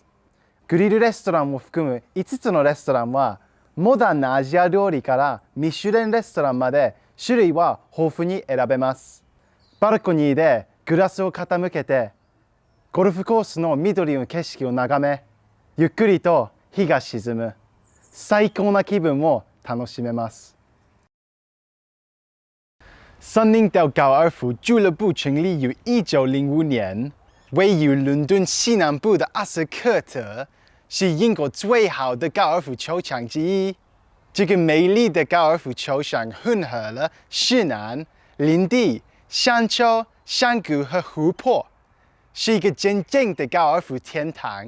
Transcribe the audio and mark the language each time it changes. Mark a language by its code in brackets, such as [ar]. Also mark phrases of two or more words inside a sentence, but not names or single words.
[ja] グリルレストランも含む5つのレストランはモダンなアジア料理からミシュレンレストランまで種類は豊富に選べます。バルコニーでグラスを傾けてゴルフコースの緑の景色を眺め、ゆっくりと日が沈む最高な気分を楽しめます。 [zh] 森林岛高尔夫俱乐部成立于1905年，位于伦敦西南部的阿斯科特。是英国最好的高尔夫球场之一。这个美丽的高尔夫球场混合了石楠、林地、山丘、山谷和湖泊，是一个真正的高尔夫天堂。